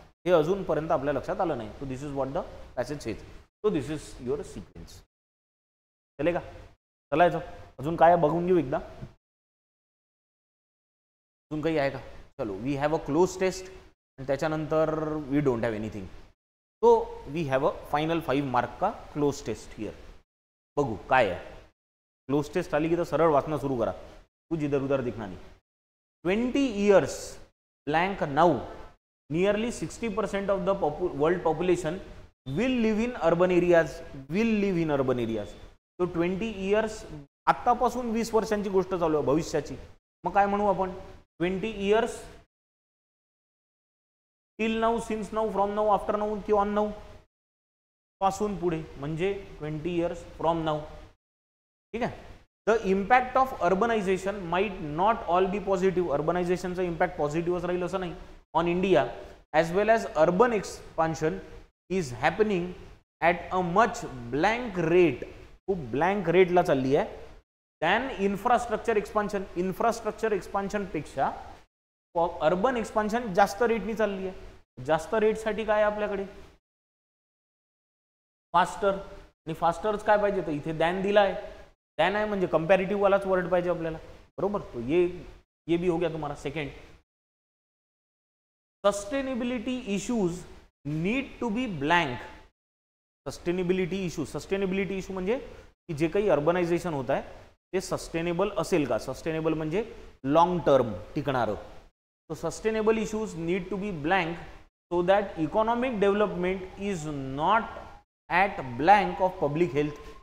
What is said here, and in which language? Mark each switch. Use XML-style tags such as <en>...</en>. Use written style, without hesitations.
<mr>हे अजूनपर्यंत आपल्या लक्षात आलं नाही.</mr> <en>तो this is what the passage says. So this is your sequence.</en> <mr>चले का, चलायचं. अजून काय बघून घेऊ एकदा. अजून काही आहे का.</mr> <en>चलो, we have a cloze test</en> <mr>आणि त्याच्यानंतर</mr> <en>We don't have anything. So we have a final 5 mark का cloze test here.</en> <mr>बघू काय आहे. क्लोज टेस्ट आली की तर सरळ वाचणं सुरू करा,</mr> <hi>कुछ इधर उधर दिखना नहीं.</hi> <en>20 years blank now, nearly 60% of the world population will live in urban areas. Will live in urban areas.</en> <mr>So 20 years आत्तापासून 20 वर्षांची गोष्ट चालू आहे भविष्याची. मग काय म्हणू आपण,</mr> <en>20 years till now, since now, from now, after now की on now पासून पुढे म्हणजे 20 years from now,</en> <mr>ठीक आहे.</mr> <en>The impact of urbanisation might not all be positive.</en> <mr>अर्बनायझेशनचा impact पॉझिटिव्हच राहील असं नाही on India.</mr> <en>As well as urban expansion is happening at a much blank rate.</en> <mr>खूप ब्लँक रेटला चालली आहे than infrastructure expansion. Infrastructure एक्सपान्शनपेक्षा urban expansion जास्त रेटनी चालली आहे. जास्त रेटसाठी काय आहे आपल्याकडे, फास्टर. आणि फास्टरच काय पाहिजे, तर इथे दॅन दिला आहे. दॅन आहे म्हणजे कंपॅरेटिव्ह वालाच वर्ड पाहिजे आपल्याला, बरोबर.</mr> <hi>तो ये भी हो गया तुम्हारा second.</hi> <en>Sustainability issues need to be blank.</en> <mr>Sustainability issue म्हणजे की जे काही अर्बनायझेशन होत आहे ते सस्टेनेबल असेल का. सस्टेनेबल म्हणजे लॉंग टर्म टिकणारं.</mr> <en>So sustainable issues need to be blank so that economic development is not at blank of public health.</en>